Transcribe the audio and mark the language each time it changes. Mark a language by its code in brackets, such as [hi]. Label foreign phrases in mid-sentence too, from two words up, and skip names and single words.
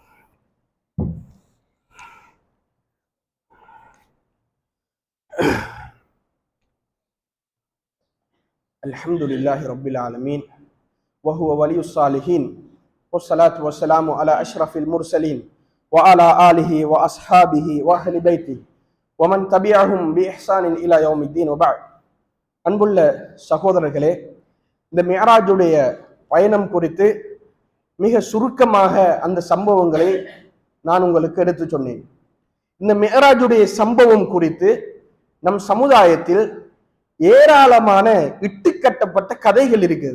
[ar] الحمد لله رب العالمين وهو ولي الصالحين والصلاة والسلام على أشرف المرسلين وعلى آله وأصحابه وأهل بيته ومن تبعهم بإحسان إلى يوم الدين وبعد. [ta] அன்புள்ள சகோதரர்களே, இந்த மிஅராஜுடைய பயணம் குறித்து மிக சுருக்கமாக அந்த சம்பவங்களை நான் உங்களுக்கு எடுத்து சொன்னேன். இந்த மிஅராஜுடைய சம்பவம் குறித்து நம் சமுதாயத்தில் ஏராளமான இட்டுக்கட்டப்பட்ட கதைகள் இருக்குது.